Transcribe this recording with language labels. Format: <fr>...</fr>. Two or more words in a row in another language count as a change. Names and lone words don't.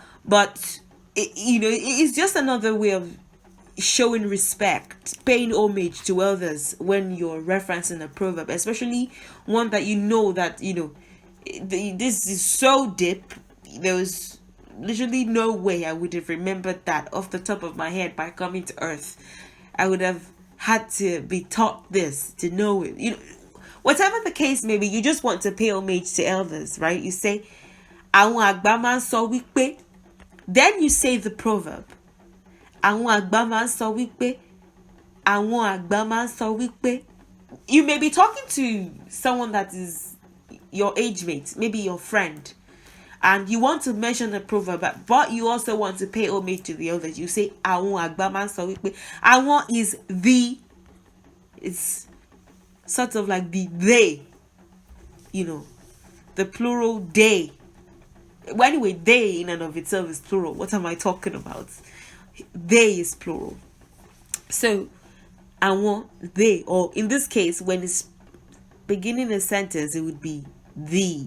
<en>But it's just another way of showing respect, paying homage to elders when you're referencing a proverb, especially one that that this is so deep. There was literally no way I would have remembered that off the top of my head by coming to earth. I would have had to be taught this to know it. Whatever the case may be, you just want to pay homage to elders, right? You say,</en> <yo>Awon agba ma sọ wípé.</yo> <en>Then you say the proverb.</en> <yo>Awon agba ma sọ wípé. Awon agba ma sọ wípé.</yo> <en>You may be talking to someone that is your age mate, maybe your friend, and you want to mention the proverb, but you also want to pay homage to the elders. You say,</en> <yo>Awon agba ma sọ wípé.</yo> <en>Awon is it's sort of like they, the plural they. Well, anyway, they in and of itself is plural. What am I talking about? They is plural. So, Awon, they, or in this case, when it's beginning a sentence, it would be the.</en>